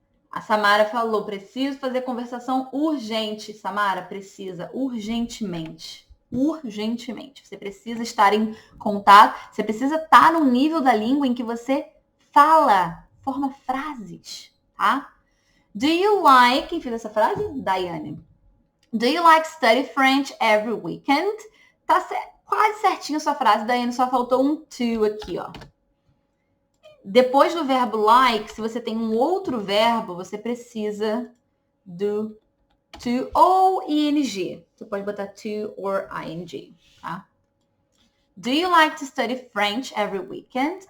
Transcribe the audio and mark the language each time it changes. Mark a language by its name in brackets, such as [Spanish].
[Portuguese] A Samara falou, preciso fazer conversação urgente. Samara, precisa urgentemente. Urgentemente. Você precisa estar em contato, você precisa estar no nível da língua em que você fala, forma frases, tá? [English] Do you like... [Portuguese] Quem fez essa frase? Daiane. [English] Do you like study French every weekend? [Portuguese] Tá quase certinho a sua frase, Daiane, só faltou um to aqui, ó. Depois do verbo like, se você tem um outro verbo, você precisa do to ou ing. Você pode botar to or ing, tá? [English] Do you like to study French every weekend?